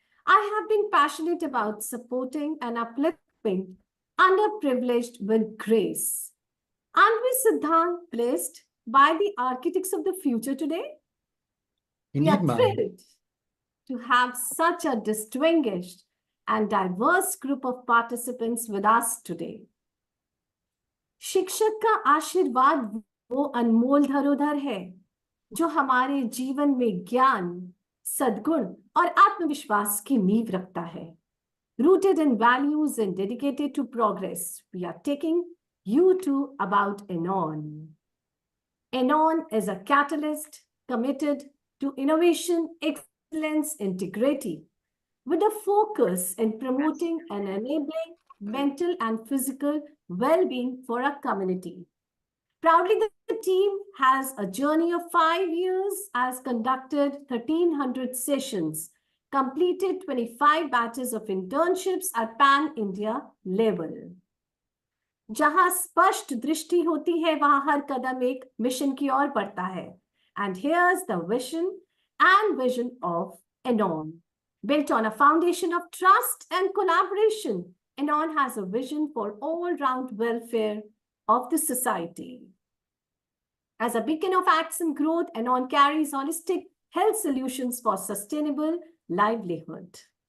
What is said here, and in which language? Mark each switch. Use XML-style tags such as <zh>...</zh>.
<en>I have been passionate about supporting and uplifting underprivileged with grace. Aren't we, Siddhant, blessed by the architects of the future today? We Indeed, are ma'am. thrilled to have such a distinguished and diverse group of participants with us today.</en> <hi>शिक्षक का आशीर्वाद वो अनमोल धरोहर है जो हमारे जीवन में ज्ञान, सद्गुण और आत्मविश्वास की नींव रखता है.</hi> <en>Rooted in values and dedicated to progress, we are taking you to about Anon. Anon is a catalyst committed to innovation, excellence, integrity, with a focus in promoting and enabling mental and physical well-being for our community. Proudly, the team has a journey of 5 years, has conducted 1,300 sessions, completed 25 batches of internships at pan-India level.</en> <hi>जहां स्पष्ट दृष्टि होती है वहां हर कदम एक mission की ओर बढ़ता है.</hi> <en>And here's the vision of Anon. Built on a foundation of trust and collaboration, Anon has a vision for all-round welfare of the society. As a beacon of acts and growth, Anon carries holistic health solutions for sustainable livelihood.</en>